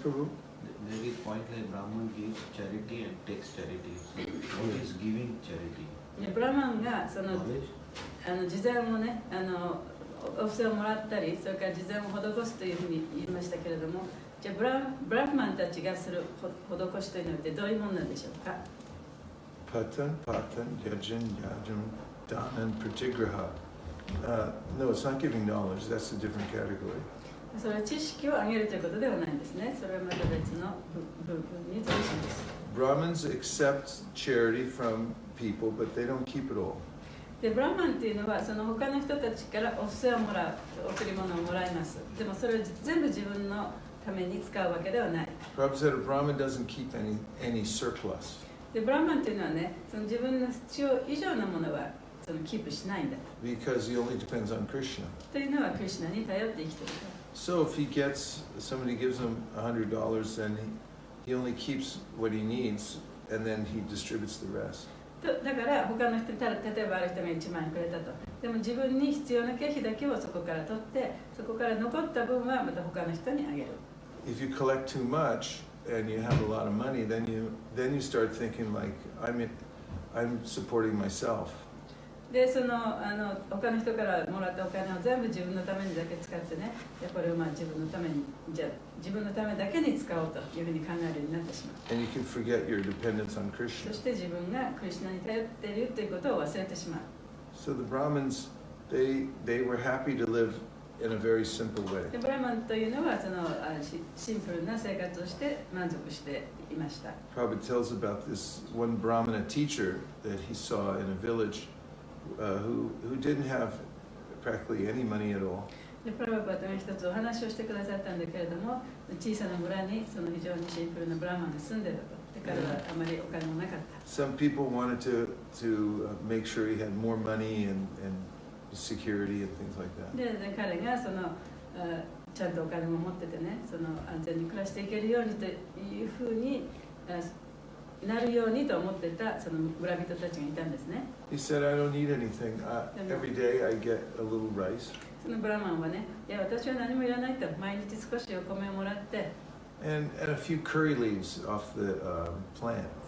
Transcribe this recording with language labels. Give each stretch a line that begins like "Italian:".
English: Yes, Prabhu? There is point like Brahman gives charity and takes charity. So what is giving charity?
Japanese: ブラマンが
English: Knowledge?
Japanese: 事前をねお布施をもらったり、それから事前を施すというふうに言いましたけれども、じゃあブラフマンたちがする施しというのはどういうものなんでしょうか？
Sanskrit: Patan, yajin, yajam, danan, pratigraha.
English: No, it's not giving knowledge. That's a different category.
Japanese: それは知識を上げるということではないんですね。それはまた別の部分に属します。
English: Brahmins accept charity from people, but they don't keep it all.
Japanese: で、ブラマンっていうのはその他の人たちからお布施をもらう、贈り物をもらいます。でもそれを全部自分のために使うわけではない。
English: Prabhupada said a Brahmin doesn't keep any surplus
Japanese: で、ブラマンっていうのはね、その自分の必要以上のものはキープしないんだ
English: because he only depends on Krishna.
Japanese: というのはクリシュナに頼って生きているから。
English: So if somebody gives him $100, then he only keeps what he needs, and then he distributes the rest.
Japanese: だから他の人に例えばある人が1万円くれたと。でも自分に必要な経費だけをそこから取って、そこから残った分はまた他の人にあげる。
English: If you collect too much and you have a lot of money, then you start thinking like I'm supporting myself.
Japanese: で、他の人からもらったお金を全部自分のためにだけ使ってね、これを自分のために、じゃあ自分のためだけに使おうというふうに考えるようになってしまう。
English: And you can forget your dependence on
Japanese: そ
English: Krishna.
Japanese: して自分がクリシュナに頼っているということを忘れてしまう。
English: So the Brahmins they were happy to live in a very simple way.
Japanese: でブラマンというのはシンプルな生活をして満足していました。
English: Prabhupada tells about this one Brahmana teacher that he saw in a village who didn't have practically any money at all.
Japanese: でプラバパートが一つお話をしてくださったんだけれども、小さな村にその非常にシンプルなブラマンが住んでいたと。で彼はあまりお金もなかった。
English: Some people wanted to make sure he had more money and security and things like that.
Japanese: で彼がちゃんとお金も持っててね、安全に暮らしていけるようにというふうになるようにと思っていたその村人たちがいたんですね。
English: He said, I don't need anything. Every day I get a little rice.
Japanese: そのブラマンはね、いや私は何もいらないと、毎日少しお米をもらって、
English: And a few curry leaves off the plant.